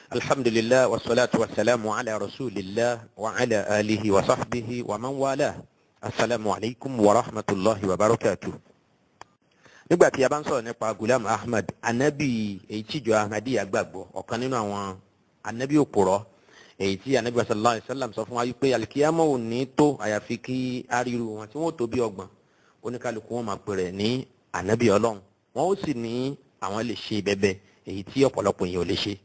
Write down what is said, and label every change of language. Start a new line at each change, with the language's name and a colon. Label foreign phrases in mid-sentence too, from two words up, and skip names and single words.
Arabic: الحمد لله والصلاة والسلام على رسول الله وعلى آله وصحبه ومن والاه. السلام عليكم ورحمة الله وبركاته.
Yoruba: nígbà tí a bá ń sọ̀rọ̀ nípa Ghulam Ahmad anabi èyí tí ìjọ Ahmadiyya gbàgbọ́ ọ̀kan nínú àwọn anabi òpùrọ́ èyí tí anabi
Arabic: صلى الله عليه وسلم
Yoruba: sọ fún wa pé alikiyama ò ní tó àyàfi kí ariru wọn tí wọn ò tó bí ọgbọ̀n oníkálukú wọn máa pè rẹ̀ ní anabi Ọlọ́run wọn ó sì ní àwọn lè ṣe bẹbẹ èyí tí ọ̀pọ̀lọpọ̀ èèyàn ò lè ṣe.